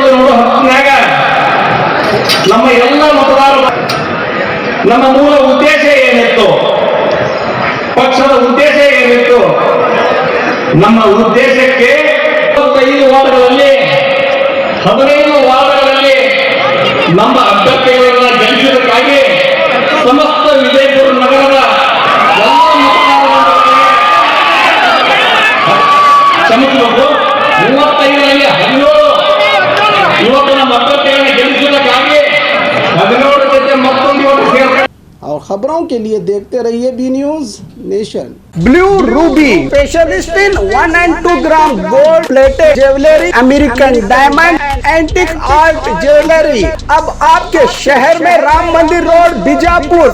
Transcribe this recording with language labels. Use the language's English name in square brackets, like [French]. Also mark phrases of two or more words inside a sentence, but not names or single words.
[Kannada] ನೋಡೋ ಹತ್ತಿನಾಗ ನಮ್ಮ ಎಲ್ಲ ಮತದಾರರು ನಮ್ಮ ಮೂಲ ಉದ್ದೇಶ ಏನಿತ್ತು, ಪಕ್ಷದ ಉದ್ದೇಶ ಏನಿತ್ತು, ನಮ್ಮ ಉದ್ದೇಶಕ್ಕೆ 15 ವಾರ್ಡ್ಗಳಲ್ಲಿ 15 ವಾರ್ಡ್ಗಳಲ್ಲಿ ನಮ್ಮ ಅಭ್ಯರ್ಥಿಗಳನ್ನ ಗೆಲ್ಲಿಸಬೇಕಾಗಿ ಸಮಸ್ತ ವಿಜಯಪುರ ನಗರದ ಕ್ಷಮಿಸಬೇಕು 35ರಲ್ಲಿ 17 ಯುವಕರ ಮತಗಳನ್ನು ಗೆಲ್ಲಿಸಬೇಕಾಗಿ 17 ಜೊತೆ ಮತ್ತೊಂದು ಯುವಕ ಸೇರ್ತಾರೆ। [Hindi] और खबरों के लिए देखते रहिए बी न्यूज़ नेशन। [English] ब्लू रूबी specialist in 1 and 2 gram gold plated jewellery, American diamond, antique art jewellery [Hindi] अब आपके शहर में [English] राम मंदिर रोड बीजापुर।